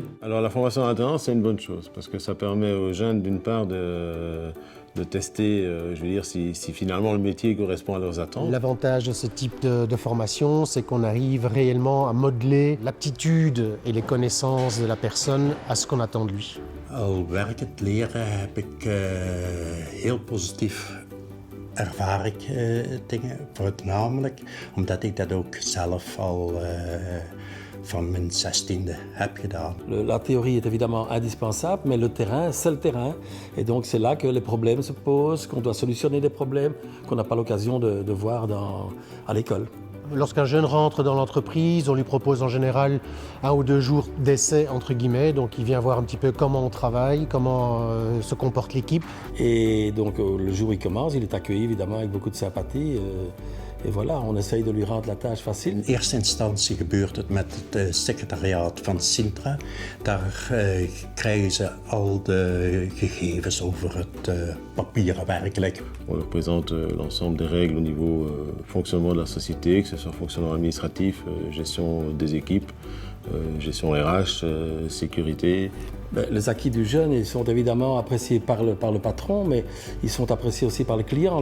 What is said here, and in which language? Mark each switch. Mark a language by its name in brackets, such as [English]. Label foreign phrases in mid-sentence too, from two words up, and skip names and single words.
[French] Alors la formation en alternance, c'est une bonne chose parce que ça permet aux jeunes d'une part de tester, je veux dire, si finalement le métier correspond à leurs attentes. L'avantage de ce type de formation, c'est qu'on arrive réellement à modeler l'aptitude et les connaissances de la personne à ce qu'on attend de lui. [Dutch] Al werkend leren heb ik heel positief ervaar ik dingen, voornamelijk omdat ik dat ook zelf al van mijn 16e heb gedaan. [French] La théorie est évidemment indispensable, mais le terrain, c'est le terrain. Et donc c'est là que les problèmes se posent, qu'on doit solutionner des problèmes qu'on n'a pas l'occasion de voir à l'école. Lorsqu'un jeune rentre dans l'entreprise, on lui propose en général 1 ou 2 jours d'essai, entre guillemets. Donc il vient voir un petit peu comment on travaille, comment se comporte l'équipe. Et donc le jour où il commence, il est accueilli évidemment avec beaucoup de sympathie. Et voilà, on essaye de lui rendre la tâche facile. [Dutch] In eerste instantie gebeurt het met het secretariaat van Sintra. Daar krijgen ze al de gegevens over het papieren werkelijk. [French] On leur présente l'ensemble des règles au niveau fonctionnement de la société, que ce soit fonctionnement administratif, gestion des équipes, gestion RH, sécurité. Les acquis du jeune, ils sont évidemment appréciés par le patron, mais ils sont appréciés aussi par le client.